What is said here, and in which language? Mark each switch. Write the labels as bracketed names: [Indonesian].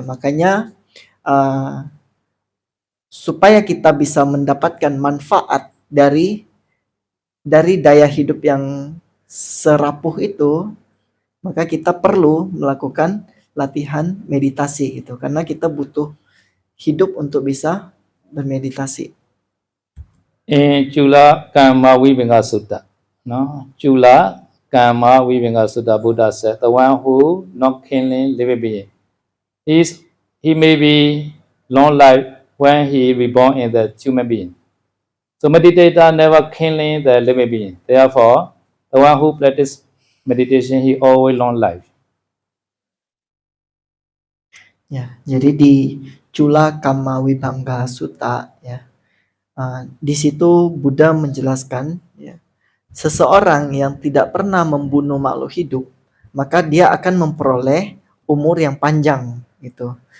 [Indonesian] Makanya supaya kita bisa mendapatkan manfaat dari daya hidup yang serapuh itu, maka kita perlu melakukan latihan meditasi gitu, karena kita butuh hidup untuk bisa bermeditasi. [English] In Chula Kamma Vibhanga Sutta, no? Chula Kamma Vibhanga Sutta, Buddha said, the one who not killing living being, he may be long life when he reborn in the human being. So meditator never killing the living being. Therefore, the one who practice meditation, he always long life. [Indonesian] Ya, jadi di Chula Kamma Vibhanga Sutta ya, di situ Buddha menjelaskan ya, seseorang yang tidak pernah membunuh makhluk hidup, maka dia akan memperoleh umur yang panjang gitu.